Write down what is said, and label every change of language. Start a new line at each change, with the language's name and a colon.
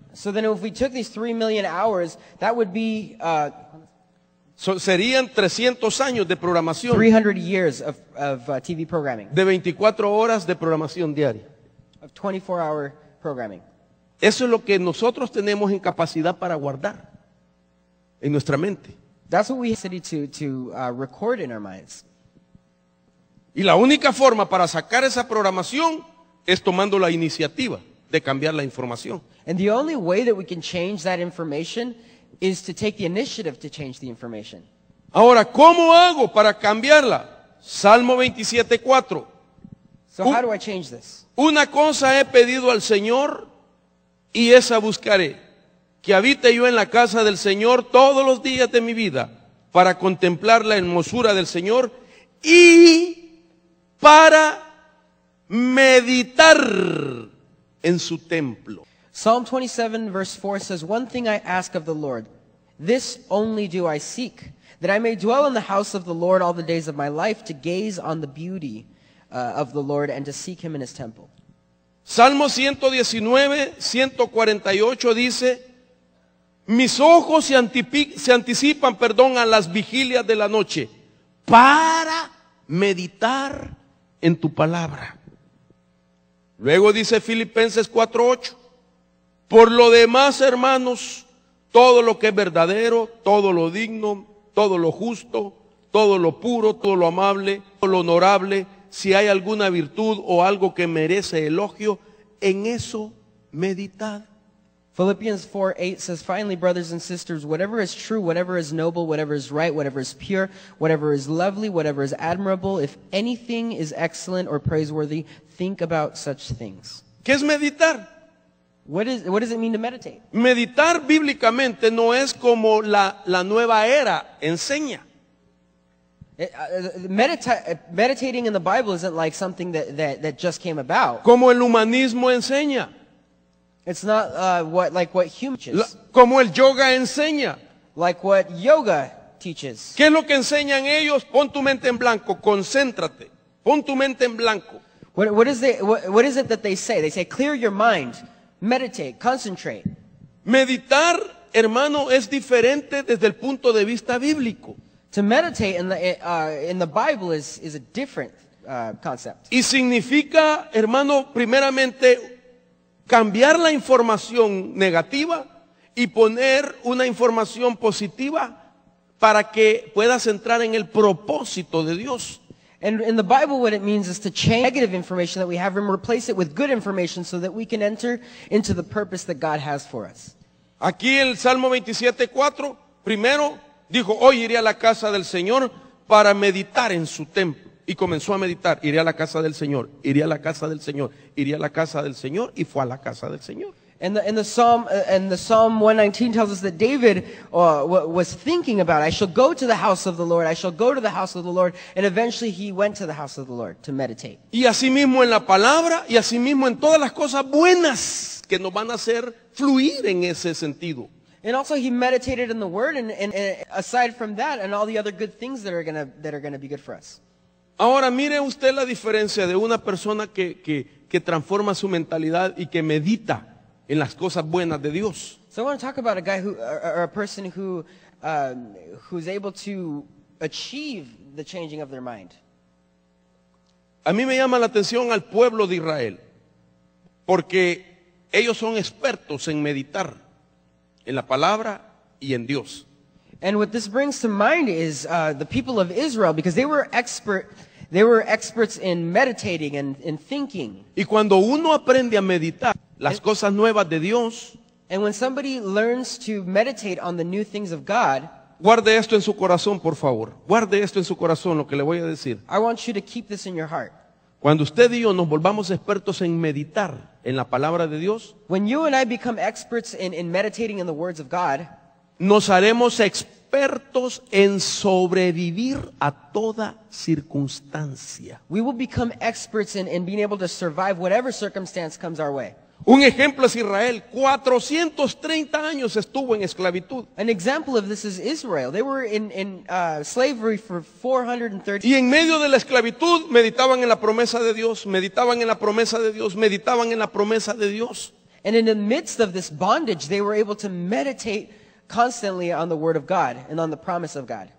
English: So then if we took these 3 million hours, that would be
Spanish: serían 300 años de programación
English: 300 years of TV programming,
Spanish: de 24 horas de programación diaria.
English: of 24-hour programming.
Spanish: Eso es lo que nosotros tenemos en capacidad para guardar en nuestra mente.
English: That's what we have to record in our minds.
Spanish: Y la única forma para sacar esa programación es tomando la iniciativa de cambiar la información.
English: And the only way that we can change that information is to take the initiative to change the information.
Spanish: Ahora, ¿cómo hago para cambiarla? Salmo 27:4.
English: So how do I change this?
Spanish: Una cosa he pedido al Señor y esa buscaré, que habite yo en la casa del Señor todos los días de mi vida, para contemplar la hermosura del Señor y para meditar en su templo.
English: Psalm 27 verse 4 says, "One thing I ask of the Lord, this only do I seek, that I may dwell in the house of the Lord all the days of my life, to gaze on the beauty of the Lord and to seek him in his temple."
Spanish: Salmo 119, 148 dice, mis ojos se anticipan, a las vigilias de la noche para meditar en tu palabra. Luego dice Filipenses 4:8, por lo demás, hermanos, todo lo que es verdadero, todo lo digno, todo lo justo, todo lo puro, todo lo amable, todo lo honorable, si hay alguna virtud o algo que merece elogio, en eso meditad.
English: Philippians 4:8 says, "Finally, brothers and sisters, whatever is true, whatever is noble, whatever is right, whatever is pure, whatever is lovely, whatever is admirable, if anything is excellent or praiseworthy, think about such things."
Spanish: ¿Qué es meditar?
English: What does it mean to meditate?
Spanish: Meditar bíblicamente no es como la nueva era enseña.
English: Meditating in the Bible isn't like something that just came about.
Spanish: Como el humanismo enseña.
English: It's not what humans teaches.
Spanish: Como el yoga enseña.
English: Like what yoga teaches.
Spanish: ¿Qué es lo que enseñan ellos? Pon tu mente en blanco, concéntrate. Pon tu mente en blanco.
English: What is it that they say? They say, clear your mind, meditate, concentrate.
Spanish: Meditar, hermano, es diferente desde el punto de vista bíblico.
English: To meditate in the Bible is a different concept.
Spanish: Y significa, hermano, primeramente cambiar la información negativa y poner una información positiva para que puedas entrar en el propósito de Dios.
English: And in the Bible, what it means is to change negative information that we have and replace it with good information so that we can enter into the purpose that God has for us.
Spanish: Aquí el Salmo 27:4, primero dijo, hoy iré a la casa del Señor para meditar en su templo. Y comenzó a meditar, iré a la casa del Señor, iré a la casa del Señor, iré a la casa del Señor, y fue a la casa del Señor.
English: And the Psalm 119 tells us that David was thinking about, I shall go to the house of the Lord, I shall go to the house of the Lord, and eventually he went to the house of the Lord to meditate.
Spanish: Y asimismo en la palabra, y asimismo en todas las cosas buenas que nos van a hacer fluir en ese sentido.
English: And also he meditated in the word, and aside from that, and all the other good things that are gonna be good for us.
Spanish: Ahora mire usted la diferencia de una persona que transforma su mentalidad y que medita en las cosas buenas de Dios.
English: So I want to talk about a guy or a person who's able to achieve the changing of their mind.
Spanish: A mí me llama la atención al pueblo de Israel, porque ellos son expertos en meditar en la palabra y en Dios.
English: And what this brings to mind is the people of Israel, because they were experts in meditating and in thinking.
Spanish: Y cuando uno aprende a meditar las cosas nuevas de Dios,
English: And when somebody learns to meditate on the new things of God,
Spanish: guarde esto en su corazón, por favor. Guarde esto en su corazón, lo que le voy a decir.
English: I want you to keep this in your heart.
Spanish: Cuando usted y yo nos volvamos expertos en meditar en la palabra de Dios,
English: When you and I become experts in meditating in the words of God,
Spanish: nos haremos expertos en sobrevivir a toda circunstancia.
English: we will become experts in being able to survive whatever circumstance comes our way.
Spanish: Un ejemplo es Israel. 430 años estuvo en esclavitud.
English: An example of this is Israel. They were in slavery for 430
Spanish: Y en medio de la esclavitud meditaban en la promesa de Dios, meditaban en la promesa de Dios, meditaban en la promesa de Dios.
English: And in the midst of this bondage, they were able to meditate constantly on the word of God and on the promise of God.